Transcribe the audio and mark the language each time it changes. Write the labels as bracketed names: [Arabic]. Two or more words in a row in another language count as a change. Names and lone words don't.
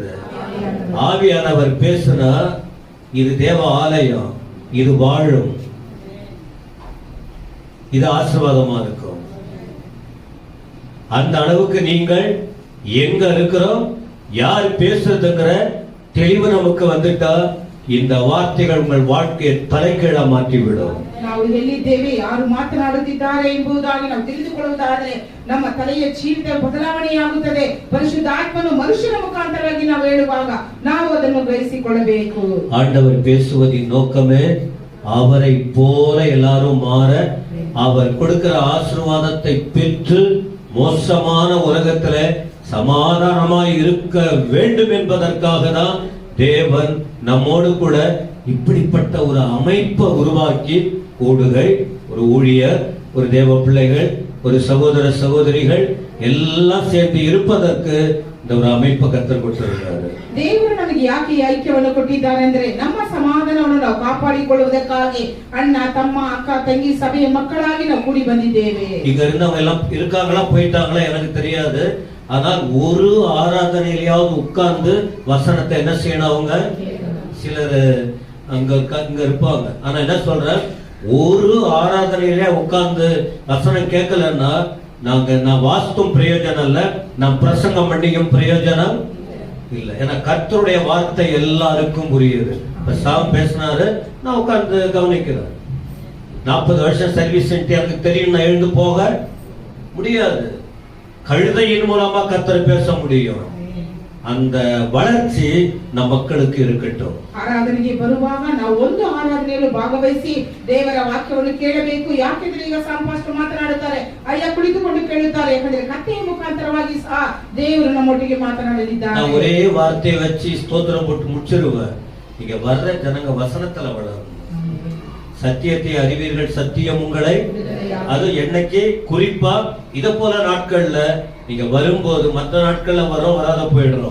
[Tamil] ஆவியானவர் பேசுனா இது தேவ ஆலயம், இது வாழும், இது ஆசீர்வாதமா இருக்கும். அந்த அளவுக்கு நீங்கள் எங்க இருக்கிறோம், யார் பேசுறதுங்கிற தெளிவு நமக்கு வந்துட்டா இந்த வார்த்தைகள் உங்கள் வாழ்க்கையை தலைகீழா மாற்றிவிடும். [Kannada] ನಾವು ಎಲ್ಲಿದ್ದೇವೆ, ಯಾರು ಮಾತನಾಡುತ್ತಿದ್ದಾರೆ ಎಂಬುದಾಗಿ ನಾವು ತಿಳಿದುಕೊಳ್ಳುವುದಾದರೆ ನಮ್ಮ ತಲೆಯ ಜೀವಿತ ಬದಲಾವಣೆಯಾಗುತ್ತದೆ. ಪರಿಶುದ್ಧಾತ್ಮನು ಮನುಷ್ಯನ ಮುಖಾಂತರವಾಗಿ ನಾವು ಹೇಳುವಾಗ ನಾವು ಅದನ್ನು ಗ್ರಹಿಸಿಕೊಳ್ಳಬೇಕು. [Tamil] ஆண்டவர் பேசுவதின் நோக்கமே அவரை போல எல்லாரும் மாற, அவர் கொடுக்கிற ஆசீர்வாதத்தை பெற்று மோசமான உலகத்துல சமாதானமாய் இருக்க வேண்டும் என்பதற்காக தான் தேவன் நம்மோடு கூட இப்படிப்பட்ட ஒரு அமைப்பை உருவாக்கி, கூடுகை, ஒரு ஊழியர், ஒரு தேவ பிள்ளைகள், ஒரு சகோதர சகோதரிகள் எல்லாம் சேர்ந்து இருப்பதற்கு இந்த ஒரு அமைப்பை கற்றுக் கொடுத்திருக்கிறாரு. [Kannada] ದೇವರು ನಮಗೆ ಯಾಕೆ ಈ ಐಕ್ಯವನ್ನು ಕೊಟ್ಟಿದ್ದಾರೆ ಅಂದ್ರೆ ನಮ್ಮ ಸಮಾಧಾನವನ್ನು ನಾವು ಕಾಪಾಡಿಕೊಳ್ಳುವುದಕ್ಕಾಗಿ ಅಣ್ಣ ತಮ್ಮ ಅಕ್ಕ ತಂಗಿ ಸಭೆಯ ಮಕ್ಕಳಾಗಿ ನಾವು ಕೂಡಿ ಬಂದಿದ್ದೇವೆ. [Tamil] இங்க இருந்தவங்க எல்லாம் இருக்காங்களா போயிட்டாங்களா எனக்கு தெரியாது. ஆனால் ஒரு ஆராதனையிலாவது உட்கார்ந்து வசனத்தை என்ன செய்யணும்? அவங்க சிலர் அங்க இருப்பாங்க. ஆனா என்ன சொல்ற, ஒரு ஆராதனையிலே உட்கார்ந்து வசனம் கேட்கலன்னா நான் வாஸ்தும் பிரயோஜனம் இல்ல, நான் பிரசங்கம் பண்ணியும் பிரயோஜனம் இல்ல. ஏன்னா கர்த்தருடைய வார்த்தை எல்லாருக்கும் புரியுது. சாம் பேசினாரு, நான் உட்கார்ந்து கவனிக்கிறேன். 40 வருஷம் சர்வீஸ் எனக்கு தெரியும், நான் எழுந்து போக முடியாது. கழுதையின் மூலமா கர்த்தர் பேச முடியும். அந்த வளர்ச்சி ನಮ್ಮ மக்களுக்கு இருக்கட்டும். [Kannada] ಆರಾಧನೆಗೆ ಬರುವಾಗ ನಾವು ಒಂದು ಆರಾಧನೆಯಲ್ಲಿ ಭಾಗವಹಿಸಿ ದೇವರ ವಾಕ್ಯವನ್ನು ಕೇಳಬೇಕು. ಯಾಕೆಂದ್ರೆ ಈಗ ಸಂಪಾಷ್ಟ ಮಾತನಾಡುತ್ತಾರೆ, ಅಯ್ಯ ಕುಳಿತುಕೊಂಡು ಕೇಳುತ್ತಾರೆ. ಯಾಕಂದ್ರೆ ಕಥೆಯ ಮುಖಾಂತರವಾಗಿ ಸಹ ದೇವರು ನಮ್ಮೊಟ್ಟಿಗೆ ಮಾತನಾಡಲಿದ್ದಾರೆ. [Tamil] நான் ஒரே வார்த்தையை வச்சு ஸ்தோத்திரம் போட்டு முடிச்சிருவேன். இங்க வர்ற ஜனங்க வசனத்துல வளரும். சத்தியத்தை அறிவீர்கள், சத்தியம் உங்களை. அது என்னைக்கு குறிப்பா இத போல நாட்கள்ல நீங்க வரும்போது, மற்ற நாட்கள்ல வராத போயிடுறோம்.